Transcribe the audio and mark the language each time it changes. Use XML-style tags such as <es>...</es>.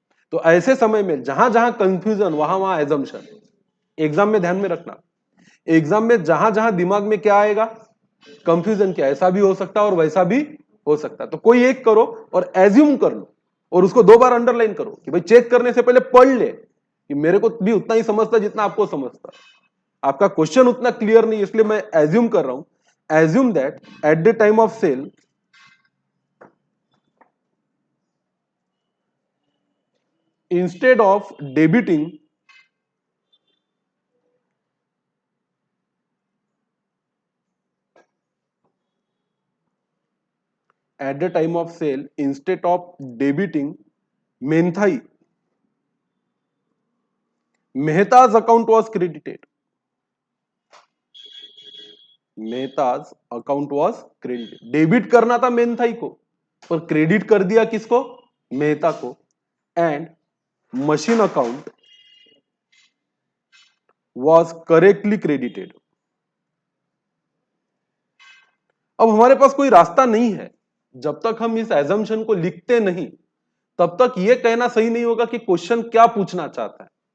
<hi>तो ऐसे समय में जहां जहां कंफ्यूजन वहां वहां एजम्पशन। एग्जाम में ध्यान में रखना, एग्जाम में जहां जहां दिमाग में क्या आएगा, कंफ्यूजन क्या, ऐसा भी हो सकता है और वैसा भी हो सकता है। तो कोई एक करो और एज्यूम कर लो और उसको 2 बार अंडरलाइन करो कि भाई चेक करने से पहले पढ़ ले कि मेरे को भी उतना ही समझता जितना आपको समझता। आपका क्वेश्चन उतना क्लियर नहीं, इसलिए मैं एज्यूम कर रहा हूं।</hi> <en>Assume that at the time of sale instead of debiting at the time of sale, instead of debiting Menthai, Mehta's account was credited. Mehta's account was credited.</en> <hi>Debit करना था मेन्थाई को और क्रेडिट कर दिया किसको? मेहता को।</hi> <en>And machine account was correctly credited.</en> <hi>अब हमारे पास कोई रास्ता नहीं है, जब तक हम इस एजम्पशन को लिखते नहीं तब तक यह कहना सही नहीं होगा कि क्वेश्चन क्या पूछना चाहता है।</hi>